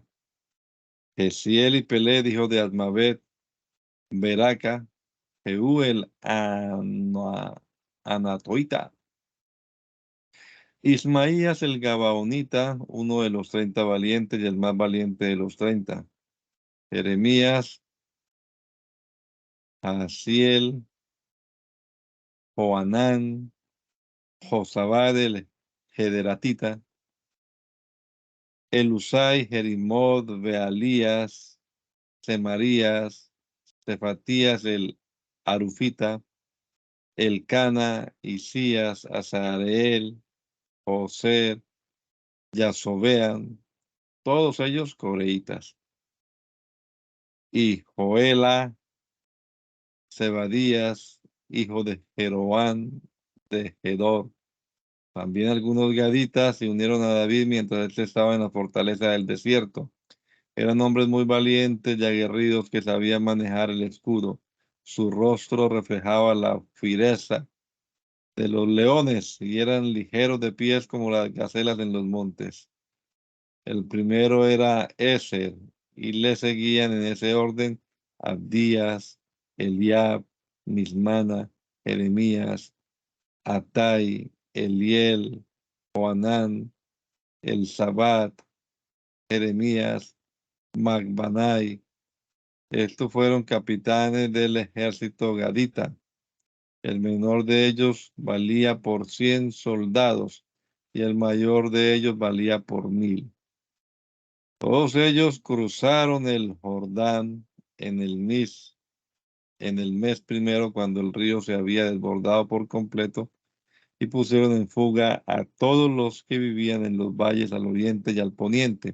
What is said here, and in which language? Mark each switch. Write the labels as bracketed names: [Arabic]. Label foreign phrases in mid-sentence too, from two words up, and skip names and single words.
[Spanish] Gesiel y Peled, hijos de Admabet, Beraca, Jehú el Anatoita. Ismaías el Gabaonita, uno de los 30 valientes y el más valiente de los 30. Jeremías, Asiel, Joanán, Josabad el Gederatita, Elusai, Jerimod, Bealías, Semarías, Cefatías el Arufita, Elcana, Isías, Azareel, Joser, Yasobean, todos ellos coreitas. Y Joela, Zebadías, hijo de Jeroán, de Gedor. También algunos gaditas se unieron a David mientras él estaba en la fortaleza del desierto. Eran hombres muy valientes y aguerridos que sabían manejar el escudo. Su rostro reflejaba la fiereza de los leones y eran ligeros de pies como las gacelas en los montes. El primero era Eser, y le seguían en ese orden Abdías, Eliab, Mismana, Jeremías, Atai, Eliel, Joanán, Elzabat, Jeremías, Magbanai. Estos fueron capitanes del ejército gadita. El menor de ellos valía por 100 soldados y el mayor de ellos valía por 1000. Todos ellos cruzaron el Jordán en en el mes primero, cuando el río se había desbordado por completo, y pusieron en fuga a todos los que vivían en los valles al oriente y al poniente.